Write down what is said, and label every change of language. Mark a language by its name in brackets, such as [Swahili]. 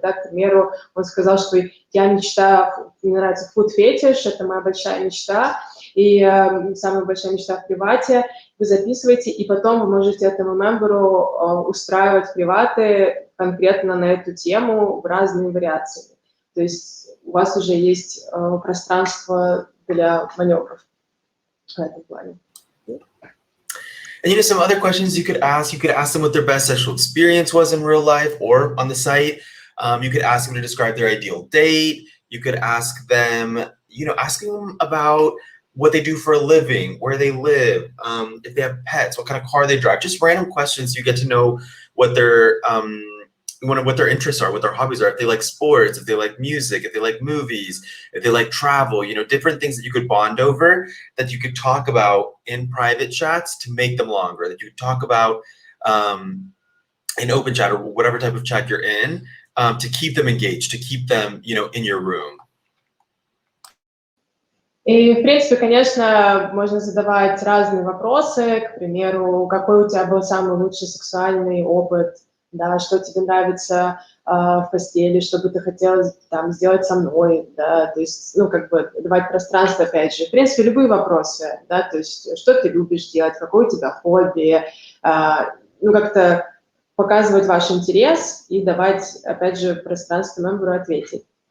[Russian] Да? К примеру, он сказал, что я мечтаю, мне нравится [English] food fetish, [Russian] это моя большая мечта, и самая большая мечта в привате. Вы записываете, и потом вы можете этому мемберу устраивать приваты конкретно на эту тему в разные вариации. То есть у вас уже есть пространство для маневров в этом плане. [English] And some other questions you could ask them what their best sexual experience was in real life or on the site. You could ask them to describe their ideal date. You could ask them, asking them about what they do for a living, where they live, if they have pets, what kind of car they drive, just random questions. You get to know what their interests are, what their hobbies are, if they like sports, if they like music, if they like movies, if they like travel, different things that you could bond over, that you could talk about in private chats to make them longer, that you could talk about in open chat or whatever type of chat you're in, to keep them engaged, to keep them, in your room. [Russian] И, в принципе, конечно, можно задавать разные вопросы, к примеру, какой у тебя был самый лучший сексуальный опыт, да, что тебе нравится в постели, что бы ты хотела там сделать со мной, да, то есть, давать пространство, опять же, в принципе, любые вопросы, да, то есть, что ты любишь делать, какое у тебя хобби, как-то показывать ваш интерес и давать, опять же, пространство мемберу ответить.